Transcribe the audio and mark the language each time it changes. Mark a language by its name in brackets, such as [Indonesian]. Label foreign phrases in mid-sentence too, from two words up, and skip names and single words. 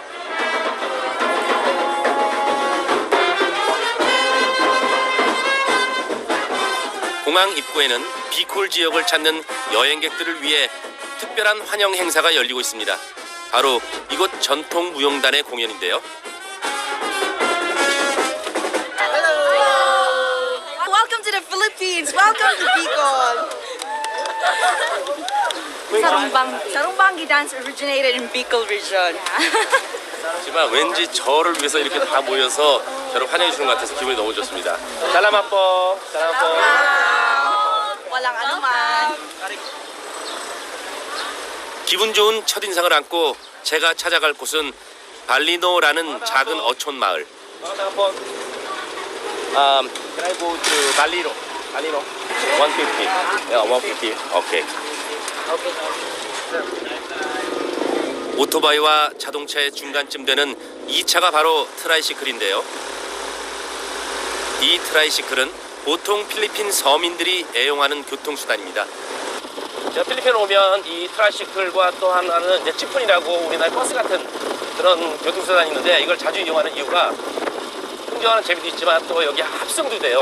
[Korean] 공항 입구에는 비콜 지역을 찾는 여행객들을 위해 특별한 환영 행사가 열리고 있습니다. 바로 이곳 전통 무용단의 공연인데요. [English] Welcome to the Philippines. Welcome to Bicol. Sarumbangi dance originated in Bicol region. [Korean] 하지만 왠지 저를 위해서 이렇게 다 모여서 저를 환영해 주는 것 같아서 기분이 너무 좋습니다. [Filipino] Salamat po, salamat po. Walang anuman. [Korean] 기분 좋은 첫인상을 안고 제가 찾아갈 곳은 발리노라는 작은 어촌 마을. [English] Can I go to Balino? Balino. 150. Yeah, 150. Okay. [Korean] 오토바이와 자동차의 중간쯤 되는 이 차가 바로 트라이시클인데요. 이 트라이시클은 보통 필리핀 서민들이 애용하는 교통수단입니다. 제가 필리핀 오면 이 트라이시클과 또 하나는 이제 찌푼이라고 우리나라 버스 같은 그런 교통수단이 있는데 이걸 자주 이용하는 이유가 흥정하는 재미도 있지만 또 여기 합승도 돼요.